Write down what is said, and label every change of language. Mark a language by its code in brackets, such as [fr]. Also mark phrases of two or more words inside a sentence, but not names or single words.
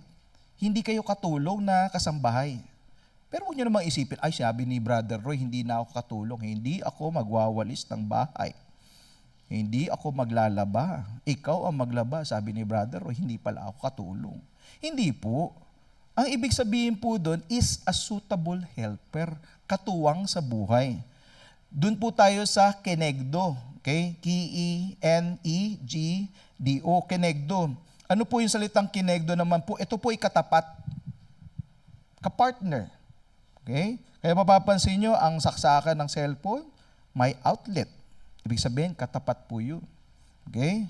[tl] Hindi kayo katulong na kasambahay. Pero huwag nyo namang isipin, ay sabi ni Brother Roy, hindi na ako katulong, hindi ako magwawalis ng bahay. Hindi ako maglalaba. Ikaw ang maglaba, sabi ni Brother Roy, hindi pala ako katulong. Hindi po. Ang ibig sabihin po doon [en] is a suitable helper, [tl] katuwang sa buhay. Doon po tayo sa Kenegdo. Okay? K-E-N-E-G-D-O. Kenegdo. Ano po yung salitang Kenegdo naman po? Ito po ay katapat. Kapartner. Okay? Kaya mapapansin nyo, ang saksakan ng cellphone, may outlet. Ibig sabihin, katapat po yun. Okay?